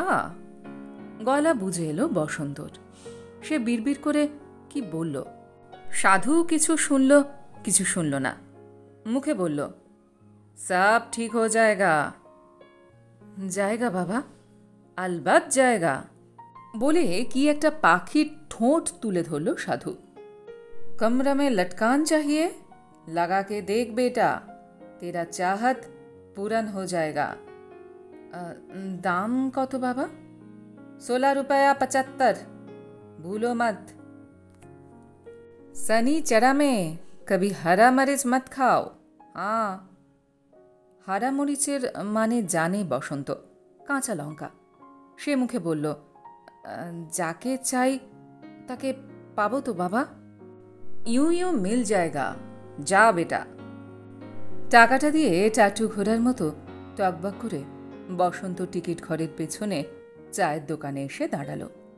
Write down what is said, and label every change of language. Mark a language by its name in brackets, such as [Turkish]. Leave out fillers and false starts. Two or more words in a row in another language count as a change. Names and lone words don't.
[Bangla] গলা বুঝে এলো বসন্তর। সে বিড়বিড় করে কি বলল। সাধু কিছু শুনল, কিছু শুনল না। মুখে বলল, [Hindi] सब ठीक हो जाएगा। जाएगा बाबा, अलबत जाएगा [Bangla] বলে কি একটা পাখির ঠোঁট তুলে ধরল সাধু। [Hindi] कमरा में लटकान चाहिए? लगा के देख बेटा, तेरा चाहत पूरन हो जाएगा। दाम कत बाबा? 16 रुपया 75, भूलो मत। सनी चरा में कभी हरा मरीच मत खाओ। हाँ, [Bangla] হারা মরিচের মানে জানে বসন্ত, কাঁচা লঙ্কা। সে মুখে বলল, যাকে চাই তাকে পাবো তো বাবা? [Hindi] यूँ यूँ मिल जाएगा, जा बेटा। [Bangla] টাকাটা দিয়ে টাটু ঘোড়ার মতো টকবক করে বসন্ত টিকিট ঘরের পেছনে চায়ের দোকানে এসে দাঁড়ালো।